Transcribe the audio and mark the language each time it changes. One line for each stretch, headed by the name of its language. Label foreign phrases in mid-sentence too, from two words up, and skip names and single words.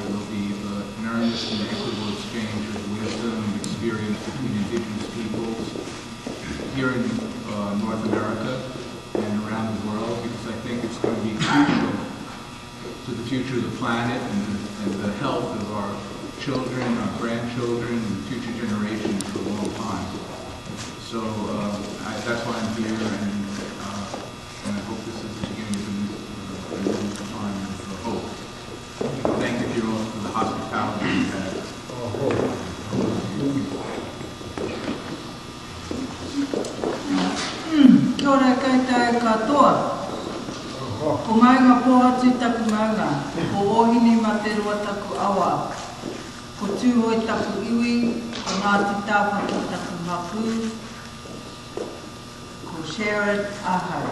English: there'll be an earnest and equitable exchange of wisdom and experience between indigenous peoples here in North America and around the world, because I think it's going to be crucial to the future of the planet and the health of our children, our grandchildren, and future generations for a long time. So that's why I'm here, and I hope this is the beginning of a new time of hope. Thank you all for the hospitality you've had.
Māori: Kia ora koutou katoa. Ko maunga poha tū taku maunga, ko ohine ma te roa taku awa. Ko tūhoi taku iwi, ko Ngāti Tāwhaki taku mapu, ko Sharon ahau.